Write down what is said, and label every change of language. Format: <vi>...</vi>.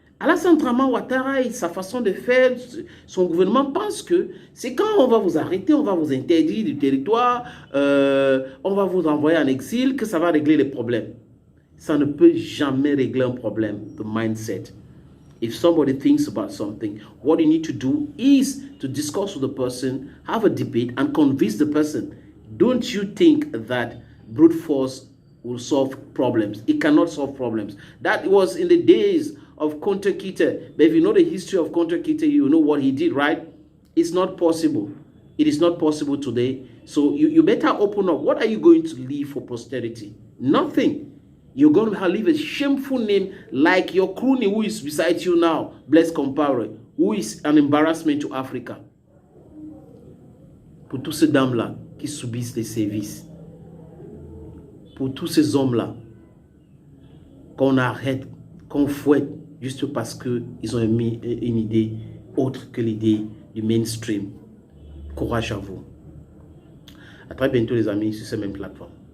<fr>Alassane Draman Ouattara et sa façon de faire, son gouvernement pense que c'est quand on va vous arrêter, on va vous interdire du territoire, on va vous envoyer en exil, que ça va régler les problèmes. ça ne peut jamais régler un problème de mindset.</fr> <en>If somebody thinks about something, what you need to do is to discuss with the person, have a debate, and convince the person. Don't you think that brute force will solve problems? It cannot solve problems. That was in the days of Kunta Kinte. But if you know the history of Kunta Kinte, you know what he did, right? It's not possible. It is not possible today. So you better open up. What are you going to leave for posterity? Nothing. You're going to leave a shameful name like your crony who is beside you now, Blaise Compaoré, who is an embarrassment to Africa.</en> <fr>Pour tous ces dames-là qui subissent les sévices, pour tous ces hommes-là qu'on arrête, qu'on fouette juste parce qu'ils ont émis une idée autre que l'idée du mainstream. Courage à vous. À très bientôt les amis sur cette même plateforme.</fr>